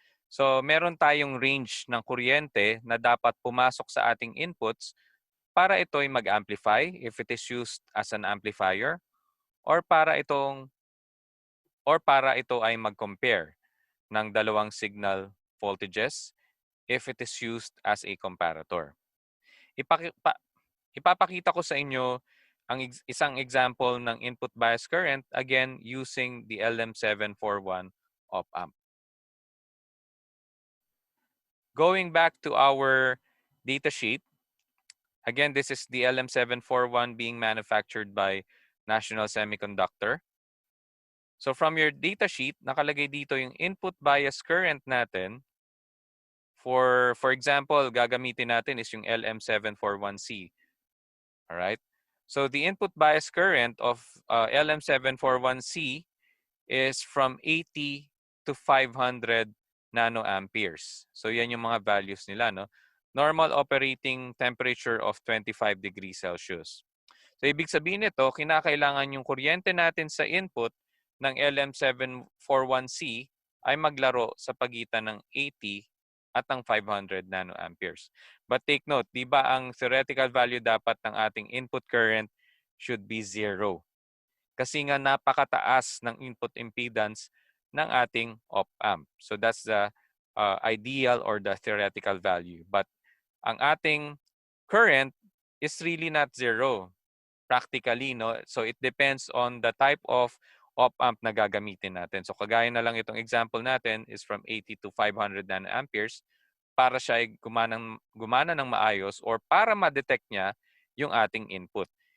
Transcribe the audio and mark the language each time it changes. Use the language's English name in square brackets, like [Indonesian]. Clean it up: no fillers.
[Filipino] So, meron tayong range ng kuryente na dapat pumasok sa ating inputs para ito ay mag-amplify [English] if it is used as an amplifier [Filipino] or para ito ay mag-compare ng dalawang signal voltages [English] if it is used as a comparator. [Filipino] Ipapakita ko sa inyo ang isang example ng input bias current, again, using the LM741 op-amp. [English] Going back to our data sheet, again, this is the LM741 being manufactured by National Semiconductor. [Filipino] So from your data sheet, nakalagay dito yung input bias current natin. For example, gagamitin natin is yung LM741C. All right. [English] So the input bias current of LM741C is from 80 to 500 nanoamperes. [Filipino] So yan yung mga values nila, no? [English] Normal operating temperature of 25 degrees Celsius. [Filipino] So ibig sabihin nito, kinakailangan yung kuryente natin sa input ng LM741C ay maglaro sa pagitan ng 80 at ang 500 nanoamperes. But take note, di ba ang theoretical value dapat ng ating input current should be 0. kasi nga napakataas ng input impedance ng ating op-amp. [English] So that's the ideal or the theoretical value. But ang ating current is really not zero practically, no? So it depends on the type of op-amp [Filipino] na gagamitin natin. So kagaya na lang itong example natin is from 80 to 500 nanoamperes para siya ay gumana ng maayos or para ma-detect niya yung ating input.